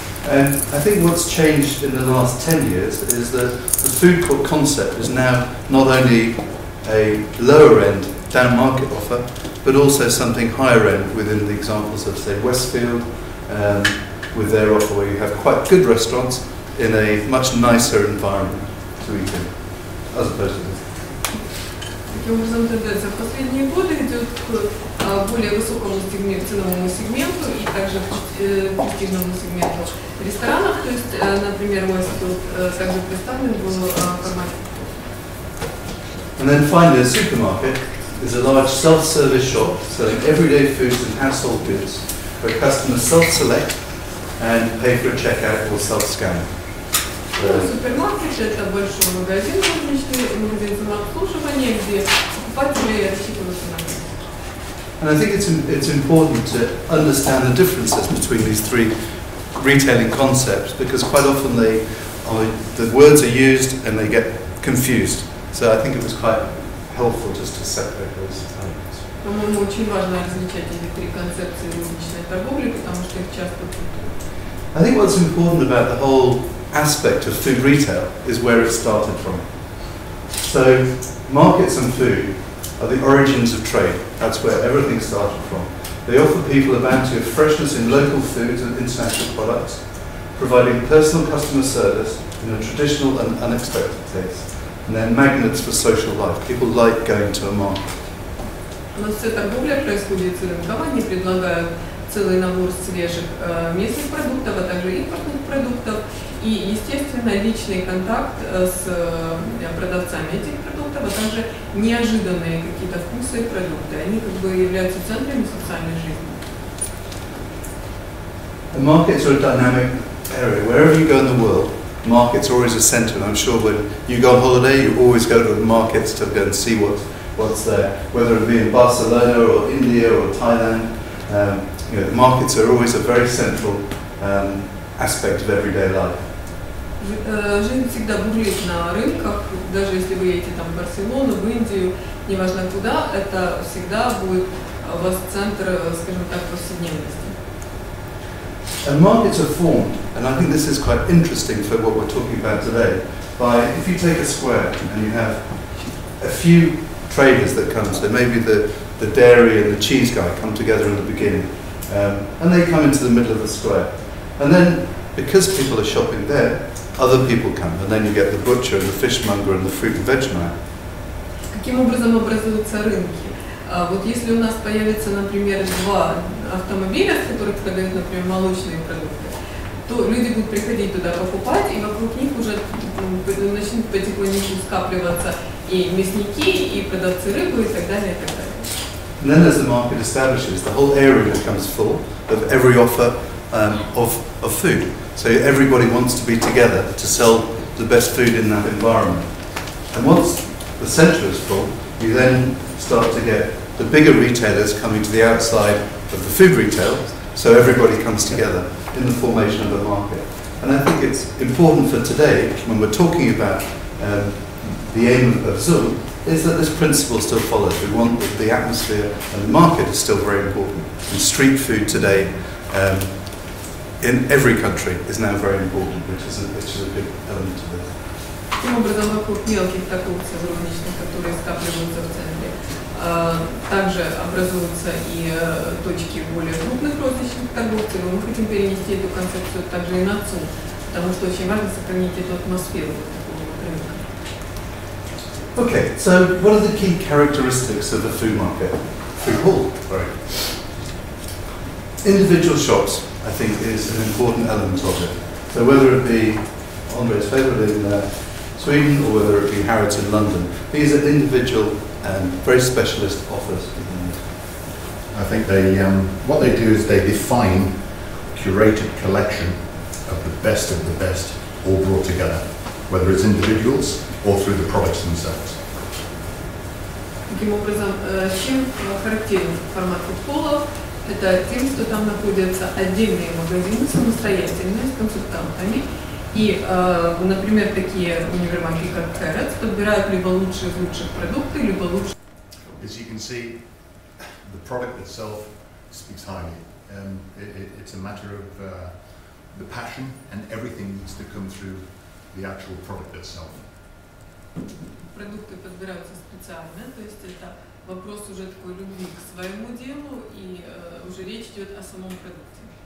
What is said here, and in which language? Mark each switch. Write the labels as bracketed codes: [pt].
[en] And I think what's changed in the last 10 years is that the food court concept is now not only a lower end down market offer, but also something higher end within the examples of, say, Westfield, with their offer where you have quite good restaurants in a much nicer environment to eat in, as opposed to this. [ru] Таким образом, тенденция в последние годы идет к более высокому ценовому сегменту и также к престижному сегменту ресторанов. То есть, например, Westfield также представлен в формате. [en] And then finally, a supermarket is a large self-service shop selling everyday foods and household goods where customers self-select and pay for a checkout or self-scan. [ru] Супермаркет – это большой магазин, магазин самообслуживания, где покупатели рассчитываются на них. [en] And I think it's important to understand the differences between these three retailing concepts because quite often the words are used and they get confused. So I think it was quite helpful just to separate those elements. [ru] По-моему, очень важно различать эти три концепции розничной торговли, потому что их часто путают. [en] I think what's important about the whole aspect of food retail is where it started from. So markets and food are the origins of trade. That's where everything started from. They offer people a bounty of freshness in local foods and international products, providing personal customer service in a traditional and unexpected taste. And they're magnets for social life. People like going to a market. [ru] У нас вся торговля происходит с рынком. Они предлагают целый набор свежих местных продуктов, а также импортных продуктов. И, естественно, личный контакт с продавцами этих продуктов, а также неожиданные какие-то вкусы и продукты. Они как бы являются центрами социальной жизни. [en] The markets are a dynamic area. Wherever you go in the world, markets are always a centre. And I'm sure when you go on holiday, you always go to the markets to go and see what's there. Whether it be in Barcelona or India or Thailand, the markets are always a very central aspect of everyday life. [ru] Жизнь всегда бурлит на рынках, даже если вы едете там в Барселону, в Индию, неважно куда, это всегда будет у вас центр, скажем так, повседневности. [en] And markets are formed, and I think this is quite interesting for what we're talking about today, by if you take a square and you have a few traders that come, so maybe the dairy and the cheese guy come together in the beginning, and they come into the middle of the square. And then, because people are shopping there, other people come, and then you get the butcher and the fishmonger and the fruit and veg man. [ru] Каким образом образуются рынки? Вот если у нас появится, например, два автомобиля, с которых продают, например, молочные продукты, то люди будут приходить туда покупать, и вокруг них уже начнут потихоньку скапливаться и мясники, и продавцы рыбы, и так далее, и так далее. [en] And then as the market establishes, the whole area becomes full of every offer of food. So everybody wants to be together to sell the best food in that environment. And once the centre is full, you then start to get the bigger retailers coming to the outside of the food retail, so everybody comes together in the formation of a market. And I think it's important for today, when we're talking about the aim of Zoom, is that this principle still follows. We want the atmosphere, and the market is still very important. And street food today, in every country, is now very important, which is a big element of this. [ru] Таким образом, вокруг мелких торговцев розничных, которые скапливаются в центре, также образуются и точки более крупных розничных торговцев. И мы хотим перенести эту концепцию также и на ЦУМ, потому что очень важно сохранить эту атмосферу такого рынка. [en] Okay, so what are the key characteristics of the food market? Food hall, sorry. Individual shops, I think, is an important element of it. So whether it be Andre's favourite in Sweden or whether it be Harrods in London, these are individual and very specialist offers. I think what they do is they define a curated collection of the best all brought together, whether it's individuals or through the products themselves. [ru] Таким образом, чем характерен формат фудхоллов? Это тем, что там находятся отдельные магазины самостоятельные с консультантами. И, например, такие универмаги, как Harrods, подбирают либо лучшие из лучших продуктов, либо лучшие. [en] As you can see, the product itself speaks highly. It's a matter of the passion, and everything needs to come through the actual product itself. [ru] Продукты подбираются специально, то есть это вопрос уже такой любви к своему делу, и уже речь идет о самом продукте.